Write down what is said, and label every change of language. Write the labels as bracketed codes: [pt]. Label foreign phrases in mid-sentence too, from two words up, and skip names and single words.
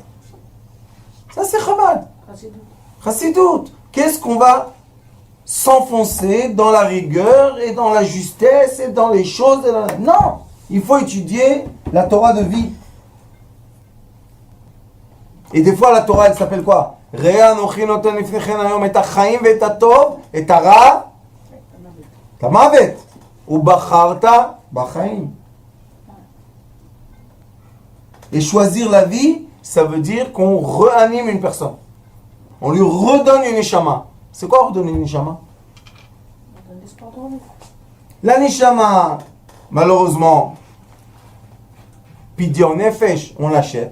[fr] Ça, c'est Chabad. Chassidout. Qu'est-ce qu'on va s'enfoncer dans la rigueur et dans la justesse et dans les choses Non! Il faut étudier la Torah de vie. Et des fois, la Torah, elle s'appelle quoi? [he] ראה אנכי נותן לפניכם היום את החיים ואת הטוב את הרע המות ובחרת בחיים. [fr] Et choisir la vie, ça veut dire qu'on réanime une personne. On lui redonne une neshama. C'est quoi redonner une neshama? La neshama, malheureusement, [he] פדיון נפש, [fr] on l'achète.